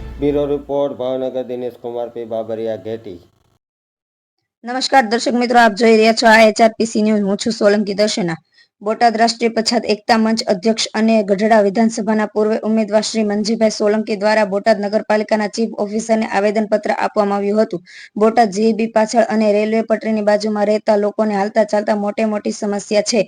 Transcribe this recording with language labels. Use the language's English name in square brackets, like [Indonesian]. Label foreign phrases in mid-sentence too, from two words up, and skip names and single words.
[English] bureau report [Gujarati] भावनगर दिनेश कुमार पी बाबरिया घेटी। નમસ્કાર દર્શક મિત્રો, આપ જોઈ રહ્યા છો આ HRPC ન્યૂઝ. હું છું સોલંકી દર્શના. બોટાદ રાષ્ટ્રીય પછાત એકતા મંચ અધ્યક્ષ અને ગઢડા વિધાનસભાના પૂર્વ ઉમેદવાર શ્રી મંજીભાઈ સોલંકી દ્વારા બોટાદ નગરપાલિકાના ચીફ ઓફિસરને આવેદનપત્ર આપવામાં આવ્યું હતું. બોટાદ GEB પાછળ અને રેલવે પટરીની બાજુમાં રહેતા લોકોને હાલતા ચાલતા મોટી સમસ્યા છે.